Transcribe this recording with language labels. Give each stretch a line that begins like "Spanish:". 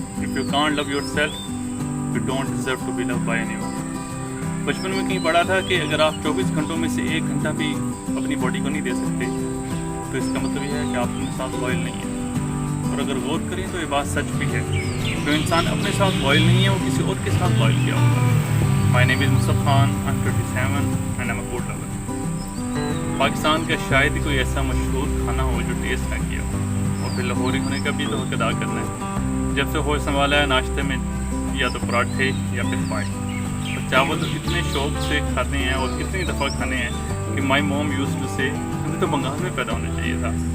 English: If you can't love yourself, you don't deserve to be loved by anyone.
Urdu: بچپن میں کہیں پڑھا تھا کہ اگر آپ 24 گھنٹوں میں سے 1 گھنٹہ بھی اپنی باڈی کو نہیں دے سکتے تو اس کا مطلب یہ ہے کہ آپ اپنے ساتھ لائل نہیں ہیں. اور اگر غور کریں تو یہ بات سچ بھی ہے. جو انسان اپنے ساتھ لائل نہیں ہے وہ کسی اور کے ساتھ لائل کیا ہوگا.
English: My name is Mustafa Khan, I'm 27 and I'm a food lover.
Urdu: Pakistan کا شاید ہی کوئی ایسا مشہور کھانا ہو جو ٹیسٹ نہ کیا ہو, اور پھر لاہوری ہونے کا بھی تو حق ادا کرنا ہے. جب سے ہوش سنبھالا ہے ناشتے میں یا تو پراٹھے یا پھر پائے, اور چاول تو اتنے شوق سے کھاتے ہیں اور کتنی دفعہ کھانے ہیں کہ
English: my mom used to say
Urdu: ہمیں تو بنگال میں پیدا ہونا چاہیے تھا.